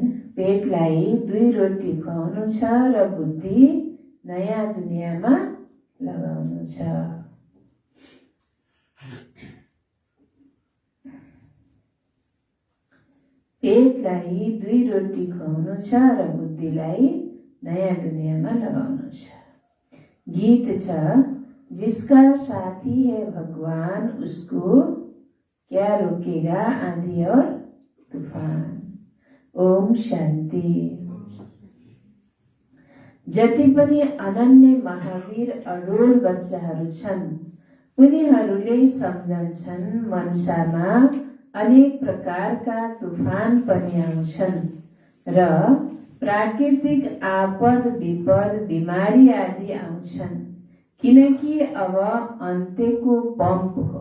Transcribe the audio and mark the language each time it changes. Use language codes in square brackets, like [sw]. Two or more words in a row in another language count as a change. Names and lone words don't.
[ne] पेटलाई 2 रोटी खुवाउनु छ र बुद्धि नयाँ दुनियाँमा लगाउनु छ। पेटलाई 2 रोटी खुवाउनु छ र बुद्धिलाई नयाँ दुनियाँमा लगाउनु छ। गीत छ, [hi] जिसका साथी है भगवान उसको क्या रोकेगा आंधी और तूफान। [ne] ओम शान्ति। जति पनि अनन्य महावीर अडोल बच्चाहरू छन्, उनीहरूले सम्झन्छन् मनसामा अनेक प्रकारका तूफान पनि आउँछन् र प्राकृतिक आपद विपद बिमारी आदि आउँछन्, किनकि अब अन्त्यको पम्प हो।